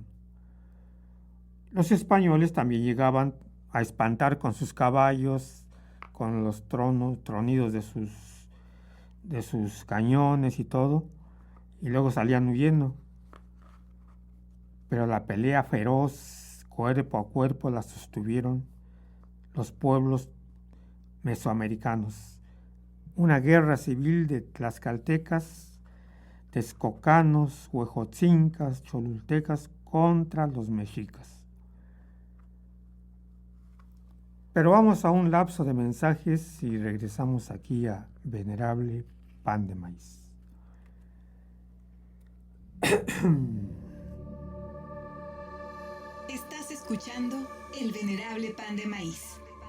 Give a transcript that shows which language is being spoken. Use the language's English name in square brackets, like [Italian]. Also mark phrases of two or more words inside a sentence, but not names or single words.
[Spanish] Los españoles también llegaban a espantar con sus caballos, con los tronidos de sus cañones y todo, y luego salían huyendo. Pero la pelea feroz, cuerpo a cuerpo, la sostuvieron los pueblos mesoamericanos. Una guerra civil de tlaxcaltecas, texcocanos, huejotzincas, cholultecas contra los mexicas. Pero vamos a un lapso de mensajes y regresamos aquí a Venerable Pan de Maíz. Estás escuchando El Venerable Pan de Maíz.